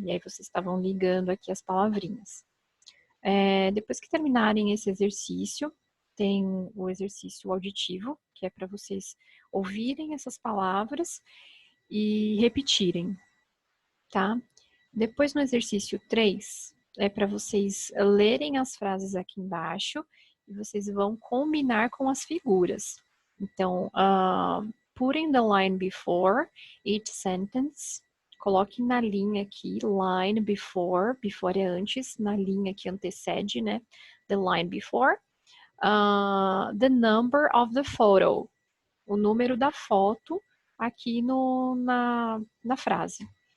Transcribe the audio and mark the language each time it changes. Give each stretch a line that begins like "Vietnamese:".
Portuguese: E aí, vocês estavam ligando aqui as palavrinhas. Depois que terminarem esse exercício, tem o exercício auditivo, que é para vocês ouvirem essas palavras e repetirem, tá? Depois, no exercício 3, é para vocês lerem as frases aqui embaixo e vocês vão combinar com as figuras.
English: Então, put in the line before each sentence.
Portuguese: Coloquem na linha aqui, line before é antes, na linha que antecede, né?
English: The line before. The number of the photo.
Portuguese: O número da foto aqui na frase.